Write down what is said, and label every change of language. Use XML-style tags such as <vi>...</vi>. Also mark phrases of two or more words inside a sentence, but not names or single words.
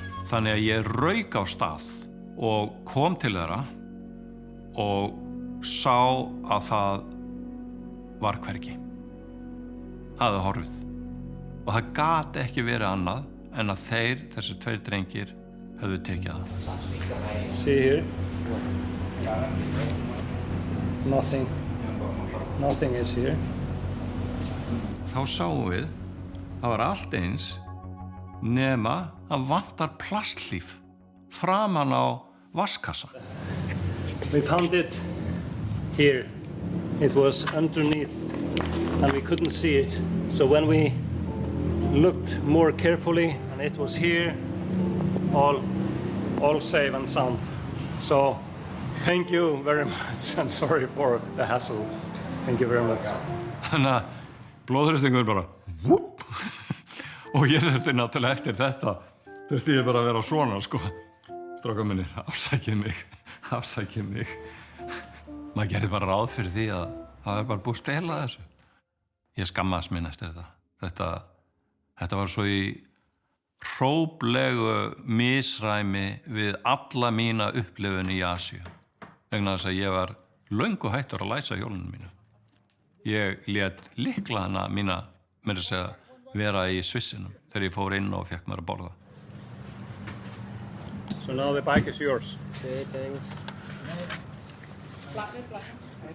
<is>Þannig að ég rauk á stað og kom til þeirra og sá að það var hvergi. Það hafði horfið. Og það gat ekki verið annað en að þessi 2 drengir höfðu tekið það.</is> <en>See here. Nothing is here. Þá sáum við, það var allt eins nema að vantar plasthlíf framan á vaskassan. We found it here. It was underneath and we couldn't see it. So when we looked more carefully and it was here, all safe and sound. So thank you very much and sorry for the hassle. Thank you very much.</en> <is>Þannig að blóðþrýstingur bara whoop. Og ég þurfti náttúrulega eftir þetta þurfti ég bara að vera svona sko. Strákar mínir, afsakið mig. Maður gerði bara ráð fyrir því að það bara búið að stela þessu. Ég skammaðist mín eftir þetta. Þetta var svo í hróplegu misræmi við alla mína upplifun í Asíu. Vegna þess að ég var löngu hættur að læsa hjólinu mínu. Ég lét lyklana mína, meira að segja, vera í svissinum þegar ég fór inn og fekk mér að borða.</is> <en>So now the bike is yours. Okay, thanks.</en>